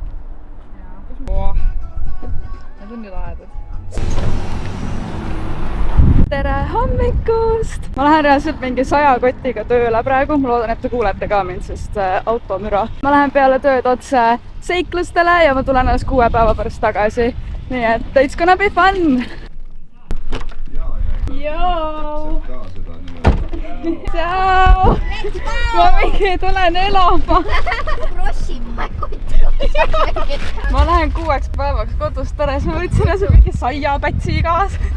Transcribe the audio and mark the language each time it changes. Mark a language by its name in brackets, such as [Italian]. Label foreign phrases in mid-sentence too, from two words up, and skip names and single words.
[Estonian] Need on nii lahedad. Tere hommikust! Ma lähen reaalselt mingi 100 kotiga tööle praegu. Ma loodan, et te kuulete ka mind, sest automüra. Ma lähen peale tööd otse seiklustele ja ma tulen alles 6 päeva pärast tagasi. Nii et [English] it's gonna be fun! [Estonian] Joo! Tšau! Ma mingi tulen elama! Ma lähen 6 päevaks kodust ära, siis ma võtsin ase mingi saiapätsi kaasa.